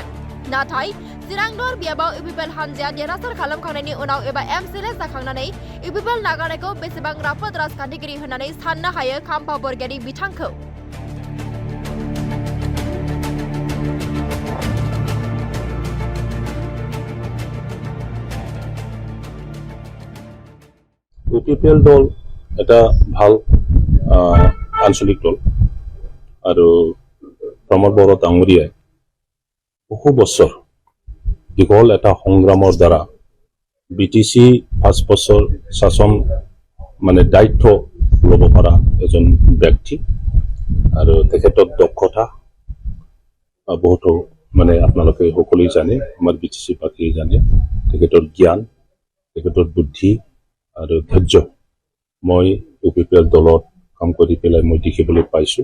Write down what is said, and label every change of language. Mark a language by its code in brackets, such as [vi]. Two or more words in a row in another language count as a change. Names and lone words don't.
[brx] नाथाय चिरांदर बियाबाव UPPL हानजाया देरहासार खालामखांनायनि उनाव एबा MCLA जाखांनानै UPPL नागारनायखौ बेसेबां राफोद राजखान्थिगिरि होननानै साननो हायो खाम्फा बरगयारि बिथांखौ? [as] UPPL দল এটা ভাল আঞ্চলিক দল আৰু প্ৰমদ বড়ো ডাঙৰীয়াই বহু বছৰ দীঘল এটা সংগ্ৰামৰ দ্বাৰা বিটিচি 5 বছৰ শাসন দায়িত্ব ল'ব পৰা এজন ব্যক্তি আৰু তেখেতৰ দক্ষতা বহুতো আপোনালোকে সকলোৱে জানে, আমাৰ বিটিচি বাকী জানে, তেখেতৰ জ্ঞান, তেখেতৰ বুদ্ধি আৰু ধৈৰ্য মই UPPL দলত কাম কৰি পেলাই মই দেখিবলৈ পাইছোঁ।